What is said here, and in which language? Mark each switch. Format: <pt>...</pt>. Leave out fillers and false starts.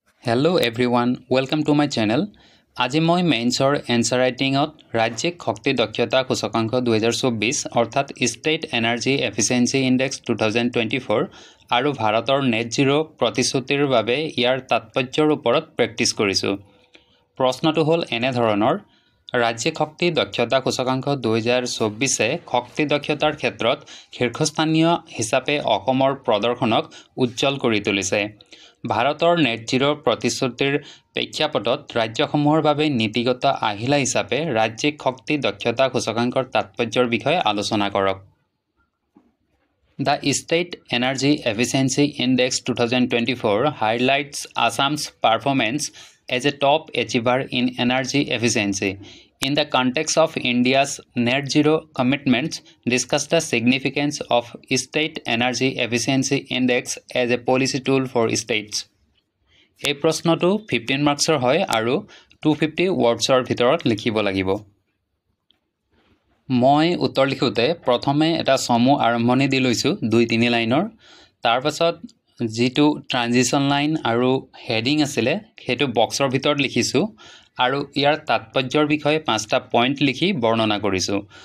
<en>Hello everyone, welcome to my channel.</en> <as>আজি মই মেইনছৰ answer ৰাইটিংত ৰাজ্যিক শক্তি দক্ষতা সূচকাংক 2024 অৰ্থাৎ ষ্টেট এনাৰ্জি এফিচিয়েন্সি ইনডেক্স 2024 আৰু ভাৰতৰ নেট জিৰো প্ৰতিশ্ৰুতিৰ বাবে ইয়াৰ তাৎপৰ্যৰ ওপৰত প্ৰেক্টিছ কৰিছো। প্ৰশ্নটো হ'ল এনে ধৰণৰ: ৰাজ্যিক শক্তি দক্ষতা সূচকাংক 2024 শক্তি দক্ষতাৰ ক্ষেত্ৰত শীৰ্ষস্থানীয় হিচাপে অসমৰ প্ৰদৰ্শনক উজ্জ্বল কৰি তুলিছে। ভাৰতৰ নেট জিৰো প্ৰতিশ্ৰুতিৰ প্ৰেক্ষাপটত ৰাজ্যসমূহৰ বাবে নীতিগত আহিলা হিচাপে ৰাজ্যিক শক্তি দক্ষতা সূচকাংকৰ তাৎপৰ্যৰ বিষয়ে আলোচনা কৰক।</as> <en>The State Energy Efficiency Index 2024 highlights Assam's performance as a top achiever in energy efficiency. In the context of India's net zero commitments, discuss the significance of State Energy Efficiency Index as a policy tool for states.</en> <as>এই প্ৰশ্নটো 15 মাৰ্কছৰ হয় আৰু 250 ৱৰ্ডছৰ ভিতৰত লিখিব লাগিব। মই উত্তৰ লিখোতে প্ৰথমে এটা সমু আৰম্ভণি দি লৈছো 2-3 লাইনৰ, তাৰ পাছত যেটো ট্ৰানজিশন লাইন আৰু হেডিং আছিল হেতু বক্সৰ ভিতৰত লিখিছো আৰু ইয়াৰ তাৎপৰ্যৰ বিষয়ে 5টা পইণ্ট লিখি বৰ্ণনা কৰিছো।</as>